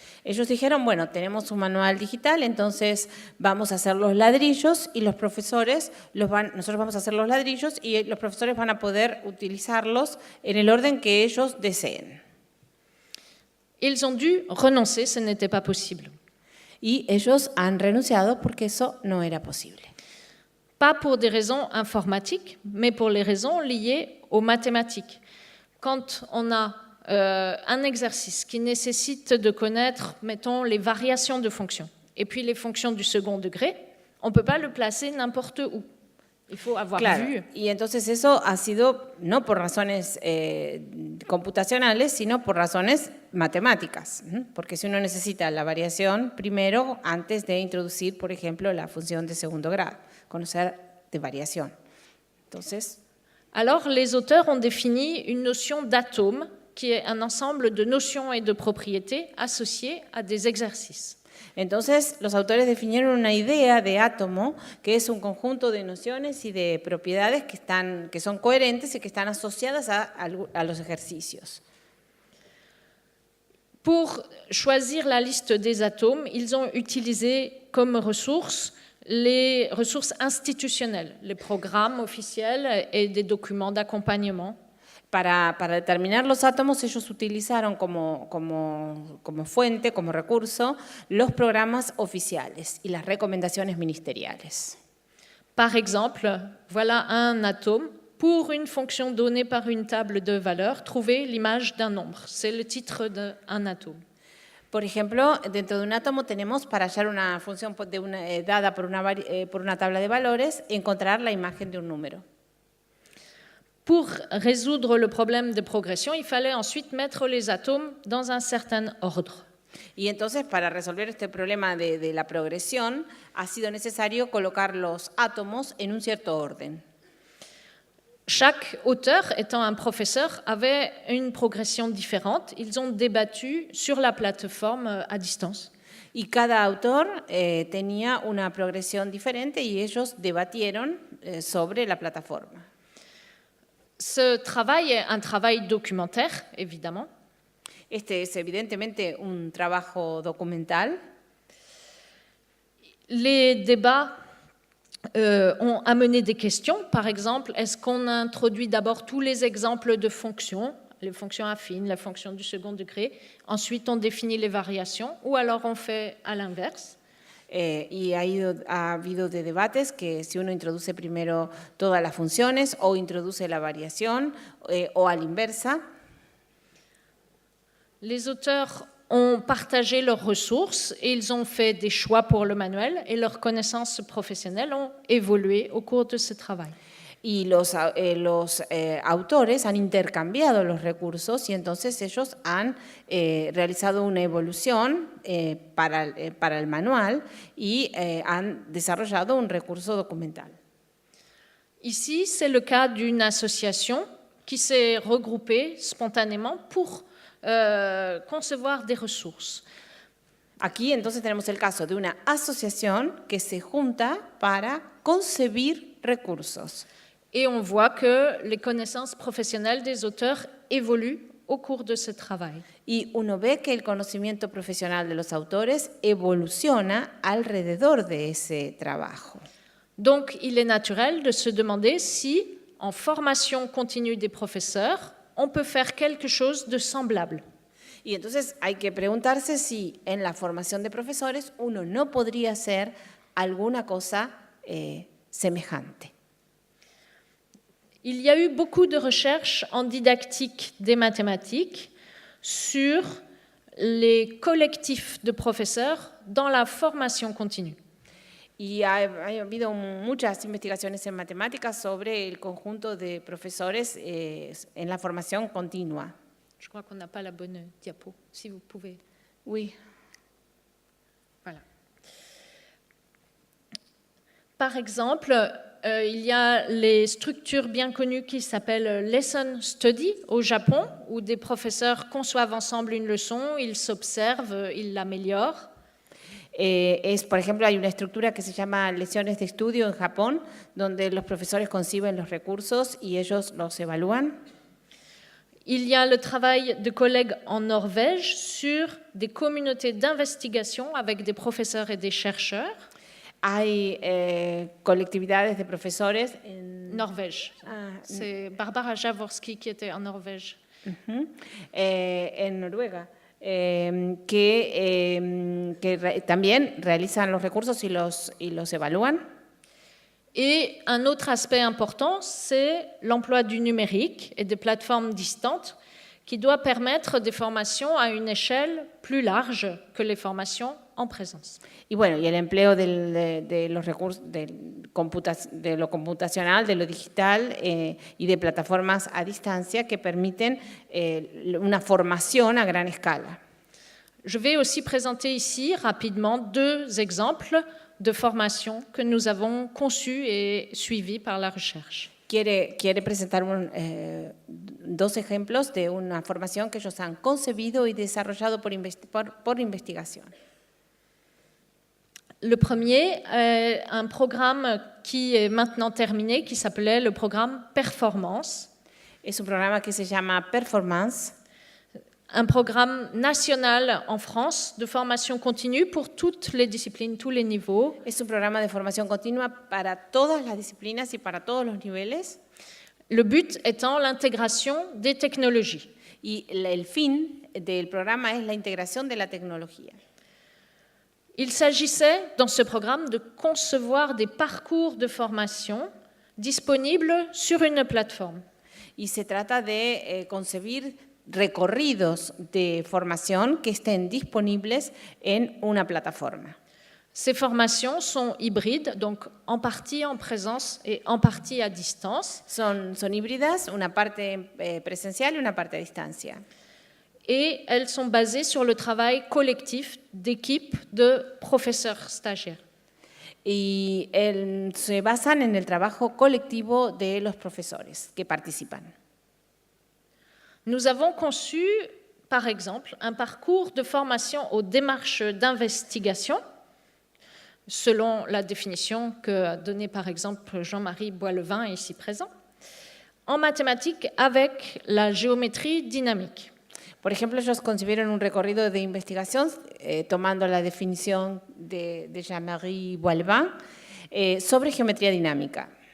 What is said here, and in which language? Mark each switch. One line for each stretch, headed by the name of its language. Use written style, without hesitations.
Spanish: Ellos dijeron, bueno, tenemos un manual digital, entonces vamos a hacer los ladrillos y los profesores, nosotros vamos a hacer los ladrillos y los profesores van a poder utilizarlos en el orden que ellos deseen.
French: Ils ont dû renoncer, ce n'était pas possible.
Spanish: Y ellos han renunciado porque eso no era posible.
French: Pas pour des raisons informatiques, mais pour les raisons liées aux mathématiques. Quand on a un exercice qui nécessite de connaître, mettons, les variations de fonctions, et puis les fonctions du second degré, on ne peut pas le placer n'importe où. Il faut avoir vu.
Spanish: Y entonces eso ha sido no por razones computacionales, sino por razones matemáticas. Porque si uno necesita la variación primero, antes de introducir, por ejemplo, la función de segundo grado, conocer de variación. Entonces,
French: alors les auteurs ont défini une notion d'atome qui est un ensemble de notions et de propriétés associées à des exercices.
Spanish: Entonces, los autores definieron una idea de átomo que es un conjunto de nociones y de propiedades que son coherentes y que están asociadas a los ejercicios.
French: Pour choisir la liste des atomes, ils ont utilisé comme ressources les ressources institutionnelles, les programmes officiels et des documents d'accompagnement.
Spanish: Para determinar los átomos, ellos utilizaron como fuente, como recurso, los programas oficiales y las recomendaciones ministeriales.
French: Par exemple, voilà un atome. Pour une fonction donnée par une table de valeurs, trouvez l'image d'un nombre. C'est le titre d'un atome.
Spanish: Por ejemplo, dentro de un átomo tenemos para hallar una función dada por una tabla de valores, encontrar la imagen de un número.
French: Pour résoudre le problème de progression, il fallait ensuite mettre les atomes dans un certain ordre.
Spanish: Y entonces, para resolver este problema de la progresión, ha sido necesario colocar los átomos en un cierto orden.
French: Chaque auteur, étant un professeur, avait une progression différente. Ils ont débattu sur la plateforme à distance.
Spanish: Y cada autor tenía una progresión diferente y ellos debatieron sobre la plataforma.
French: Ce travail est un travail documentaire, évidemment.
Spanish: Este es evidentemente un trabajo documental.
French: Les débats ont amené des questions. Par exemple, est-ce qu'on introduit d'abord tous les exemples de fonctions, les fonctions affines, la fonction du second degré, ensuite on définit les variations, ou alors on fait à l'inverse?
Spanish: Y ha habido de debates que si uno introduce primero todas las funciones o introduce la variación o a la inversa.
French: Les auteurs ont partagé leurs ressources et ils ont fait des choix pour le manuel et leurs connaissances professionnelles ont évolué au cours de ce travail.
Spanish: Y los autores han intercambiado los recursos y entonces ellos han realizado una evolución para el manual y han desarrollado un recurso documental.
French: Ici, c'est le cas d'une association qui s'est regroupée spontanément pour concevoir des ressources.
Spanish: Aquí entonces tenemos el caso de una asociación que se junta para concebir recursos.
French: Et on voit que les connaissances professionnelles des auteurs évoluent au cours de ce travail.
Spanish: Y uno ve que el conocimiento profesional de los autores evoluciona alrededor de ese trabajo.
French: Donc, il est naturel de se demander si, en formation continue des professeurs, on peut faire quelque chose de semblable.
Spanish: Y entonces hay que preguntarse si en la formación de profesores uno no podría hacer alguna cosa semejante.
French: Il y a eu beaucoup de recherches en didactique des mathématiques sur les collectifs de professeurs dans la formation continue.
Spanish: Y ha habido muchas investigaciones en matemáticas sobre el conjunto de profesores en la formación continua.
French: Je crois qu'on n'a pas la bonne diapo, si vous pouvez. Oui. Voilà. Par exemple, il y a les structures bien connues qui s'appellent Lesson Study au Japon, où des professeurs conçoivent ensemble une leçon, ils s'observent, ils l'améliorent.
Spanish: Por ejemplo, hay una estructura que se llama lesiones de estudio en Japón, donde los profesores conciben los recursos y ellos los evalúan.
French: Il y a le travail de collègues en Norvège sur des communautés d'investigation avec des professeurs et des chercheurs.
Spanish: Hay colectividades de profesores en
French: Norvège. C'est Barbara Jaworski qui était en Norvège.
Spanish: En Noruega. Que también realizan los recursos y los evalúan.
French: Et un autre aspect important, c'est l'emploi du numérique et des plateformes distantes qui doit permettre des formations à une échelle plus large que les formations en présence.
Spanish: Y bueno, y el empleo de los recursos, de lo computacional, de lo digital y de plataformas a distancia que permiten una formación a gran escala.
French: Je vais aussi présenter ici rapidement 2 exemples de formations que nous avons conçues et suivies par la recherche.
Spanish: quiere presentar dos ejemplos de una formación que ellos han concebido y desarrollado por investigación.
French: Le premier est un programme qui est maintenant terminé, qui s'appelait le programme Performance.
Spanish: Es un programa que se llama Performance.
French: Un programme national en France de formation continue pour toutes les disciplines, tous les niveaux.
Spanish: Es un programa de formación continua para todas las disciplinas y para todos los niveles.
French: Le but étant l'intégration des technologies.
Spanish: Y el fin del programa es la integración de la tecnología.
French: Il s'agissait dans ce programme de concevoir des parcours de formation disponibles sur une plateforme.
Spanish: Y se trata de concebir recorridos de formación que estén disponibles en una plataforma.
French: Ces formations sont hybrides, donc en partie en présence et en partie à distance.
Spanish: Son híbridas, una parte presencial y una parte a distancia.
French: Et elles sont basées sur le travail collectif d'équipes de professeurs stagiaires.
Spanish: Y se basan en el trabajo colectivo de los profesores que participan.
French: Nous avons conçu, par exemple, un parcours de formation aux démarches d'investigation, selon la définition que donnait par exemple Jean-Marie Boilevin, ici présent, en mathématiques avec la géométrie dynamique.
Spanish: Por ejemplo, ellos concibieron un recorrido de investigación tomando la definición de Jean-Marie Boilevin sobre geometría dinámica.